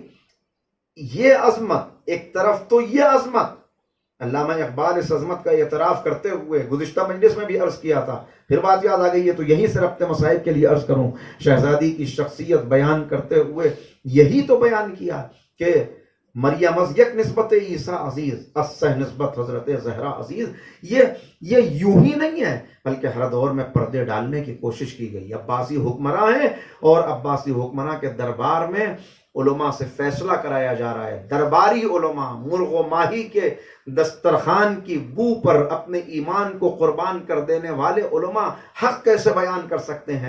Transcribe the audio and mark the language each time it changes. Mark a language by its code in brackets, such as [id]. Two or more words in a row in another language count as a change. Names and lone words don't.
[ur] یہ عظمت ایک طرف، تو یہ عظمت علامہ اقبال اس عظمت کا اعتراف کرتے ہوئے گزشتہ مجلس میں بھی عرض کیا تھا، پھر بات یاد آ گئی ہے تو یہیں سے ربط مصائب کے لیے عرض کروں۔ شہزادی کی شخصیت بیان کرتے ہوئے یہی تو بیان کیا کہ [fa] مریم از یک نسبت عیسیٰ عزیز، اسہ نسبت حضرت زہرا عزیز۔ [ur] یہ یوں ہی نہیں ہے، بلکہ ہر دور میں پردے ڈالنے کی کوشش کی گئی۔ عباسی حکمراں ہیں اور عباسی حکمراں کے دربار میں علماء سے فیصلہ کرایا جا رہا ہے۔ درباری علماء مرغ و ماہی کے دسترخوان کی بو پر اپنے ایمان کو قربان کر دینے والے علماء حق کیسے بیان کر سکتے ہیں؟